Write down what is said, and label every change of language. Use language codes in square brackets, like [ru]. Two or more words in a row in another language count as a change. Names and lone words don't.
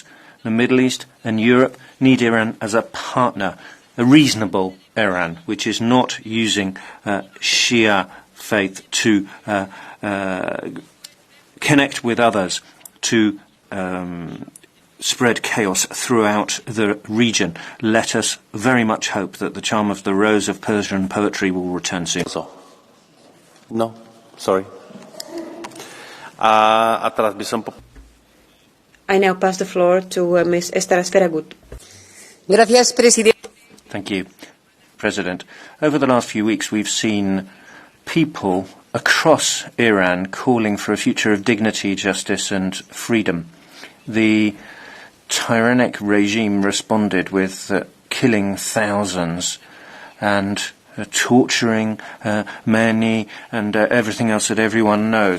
[en] The Middle East and Europe need Iran as a partner, a reasonable Iran, which is not using Shia faith to connect with others, to spread chaos throughout the region. Let us very much hope that the charm of the rose of Persian poetry will return soon. No, sorry. [sk] A teraz by som [en] I now pass the floor to Ms. Esther Sferagut. [es] Gracias, Presidente. [en] Thank you, President. Over the last few weeks, we've seen people across Iran calling for a future of dignity, justice and freedom. The tyrannic regime responded with killing thousands and torturing many and everything else that everyone knows.